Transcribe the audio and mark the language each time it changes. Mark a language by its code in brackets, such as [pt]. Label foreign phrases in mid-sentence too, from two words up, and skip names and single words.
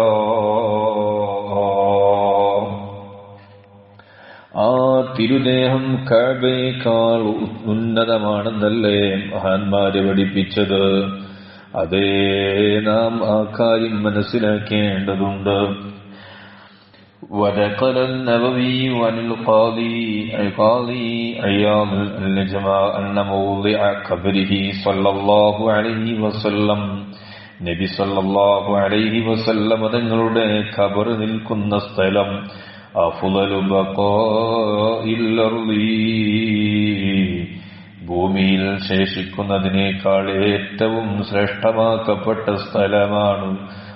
[ml] ആ തിരുദേഹം കഅബയേക്കാൾ ഉന്നതമാണെന്നല്ലേ മഹാന്മാര് പഠിപ്പിച്ചത്? അതേ, നാം ആ കാര്യം മനസ്സിലാക്കേണ്ടതുണ്ട്. [ar] ونقل النووي عن القاضي عياض الجماع أن موضع قبره صلى الله عليه وسلم نبي صلى الله عليه وسلم [ml] തങ്ങളുടെ ഖബർ നിൽക്കുന്ന സ്ഥലം [ar] أفضل بقاع الأرض, [ml] ഭൂമിയിൽ ശേഷിക്കുന്നതിനേക്കാൾ ഏറ്റവും ശ്രേഷ്ഠമാക്കപ്പെട്ട സ്ഥലമാണ്.